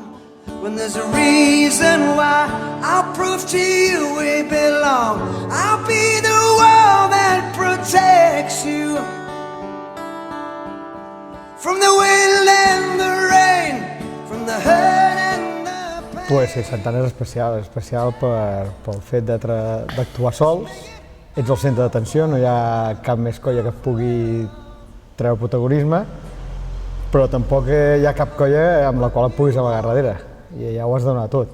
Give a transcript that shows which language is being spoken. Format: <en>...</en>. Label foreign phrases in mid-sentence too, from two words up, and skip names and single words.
<en>When there's a reason why, I'll prove to you we belong. I'll be the wall that protects you from the wind and the rain, from the hurt and the pain.</en> <ca>Pues sí, Santana és especial pel fet d'actuar sols. Ets el centre d'atenció, no hi ha cap més colla que pugui treure protagonisme, però tampoc hi ha cap colla amb la qual et puguis amagar darrere, i ja ho has de donar tot.</ca>